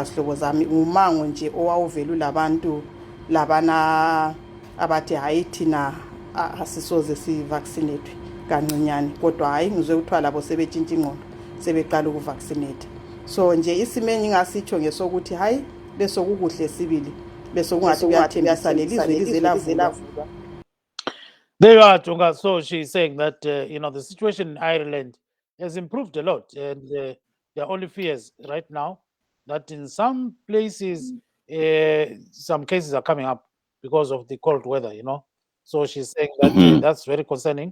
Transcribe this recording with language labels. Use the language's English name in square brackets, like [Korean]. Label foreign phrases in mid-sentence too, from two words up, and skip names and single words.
[North Ndebele] Sihlobo zami, umango nje owawuvela labantu labana abathi hayi thina asisoze sivaccinate kancinyane, kodwa hayi ngizwe kuthiwa labo sebetshintsha ingqondo, sebeqala ukuvaccinate. So nje isimeni ngasitsho ngesokuthi hayi besokukuhle sibili, besokungathi kuyathembisa lelizwe lize lavulwa. [English] There you are, Tunga. So she's saying that, the situation in Ireland has improved a lot. And there are only fears right now that in some places, some cases are coming up because of the cold weather, So she's saying that that's very concerning.